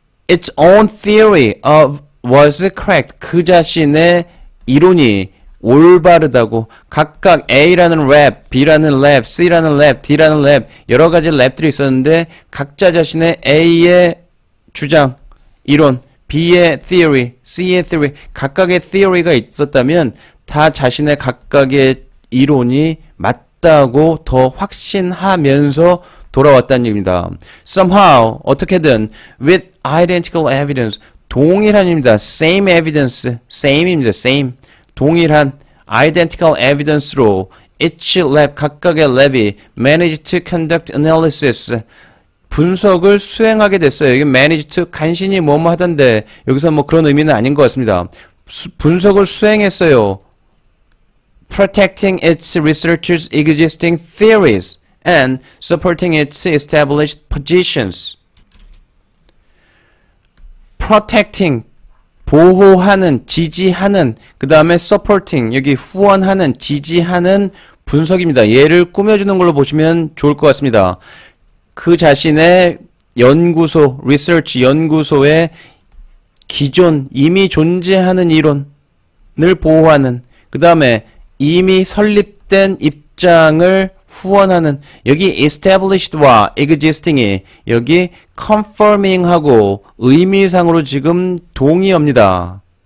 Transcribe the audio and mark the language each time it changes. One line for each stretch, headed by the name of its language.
English: its own theory of was correct
Korean: 그 자신의 이론이 올바르다고 각각 A라는 랩, B라는 랩, C라는 랩, D라는 랩 여러 가지 랩들이 있었는데 각자 자신의 A의 주장, 이론, B의 theory, C의 theory 각각의 theory가 있었다면 다 자신의 각각의 이론이 맞다고 더 확신하면서 돌아왔다는 얘기입니다.
English: Somehow
Korean: 어떻게든
English: with identical evidence
Korean: 동일한 입니다.
English: Same evidence, same입니다. Same 동일한 identical evidence로 each lab
Korean: 각각의 랩이
English: managed to conduct analysis
Korean: 분석을 수행하게 됐어요. 여기
English: managed to
Korean: 간신히 뭐뭐 하던데 여기서 뭐 그런 의미는 아닌 것 같습니다. 분석을 수행했어요.
English: protecting its researchers' existing theories and supporting its established positions.
Korean: protecting 보호하는, 지지하는, 그 다음에 supporting, 여기 후원하는, 지지하는 분석입니다. 얘를 꾸며주는 걸로 보시면 좋을 것 같습니다. 그 자신의 연구소, research 연구소의 기존, 이미 존재하는 이론을 보호하는, 그 다음에 이미 설립된 입장을 후원하는, 여기 established와 existing이 여기 confirming하고 의미상으로 지금 동의어입니다.